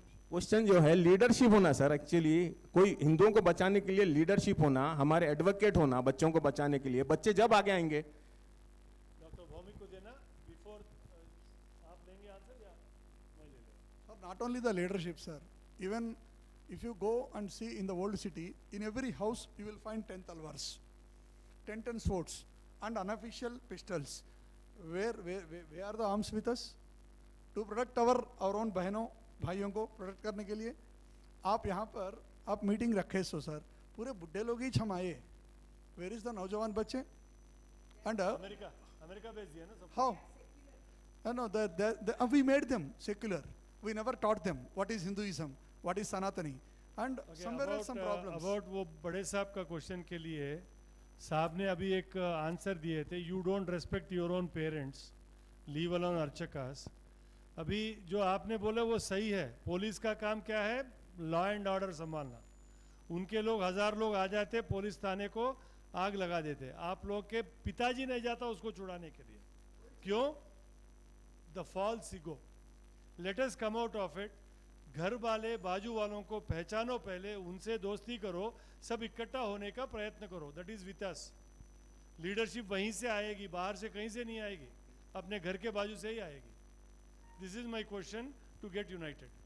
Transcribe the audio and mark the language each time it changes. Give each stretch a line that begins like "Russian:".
Hindi: Question जो है leadership होना सर, एक्चुअली कोई हिंदुओं को बचाने के लिए लीडरशिप होना, हमारे एडवोकेट होना बच्चों को बचाने के लिए। बच्चे जब आगे आएंगे। डॉक्टर भौमिक को देना बिफोर आप लेंगे आंसर या मैं ले लूं?
English: Not only the leadership, sir. Even if you go and see in the old city, in every house you will find 10 talwars, 10 swords, and unofficial pistols. Where are the arms with us? To protect our own
Hindi: बहनों भाइयों को protect करने के लिए। आप यहाँ पर आप मीटिंग रखे सो सर, पूरे बुढ़े लोग ही छमाए।
English: where is the
Hindi: नौजवान बच्चे?
English: and
Hindi: अमेरिका भेज दिया ना सब।
English: How? No, we made them secular. We never taught them what is Hinduism, what is Sanatani, and somewhere else some problems.
Hindi: About वो बड़े साहब का क्वेश्चन के लिए साहब ने अभी एक आंसर दिए थे,
English: you don't respect your own parents, leave alone
Hindi: अर्चकास। अभी जो आपने बोला वो सही है। पुलिस का काम क्या है? लॉ एंड ऑर्डर संभालना। उनके लोग 1000 लोग आ जाते, पुलिस थाने को आग लगा देते। आप लोग के पिताजी नहीं जाता उसको छुड़ाने के लिए। क्यों?
English: The false ego. Let us come out of it.
Hindi: घर वाले बाजू वालों को पहचानो, पहले उनसे दोस्ती करो, सब इकट्ठा होने का प्रयत्न करो।
English: That is with us.
Hindi: Leadership वहीं से आएगी, बाहर से कहीं से नहीं आएगी, अपने घर के बाजू से ही आएगी।
English: This is my question to get united.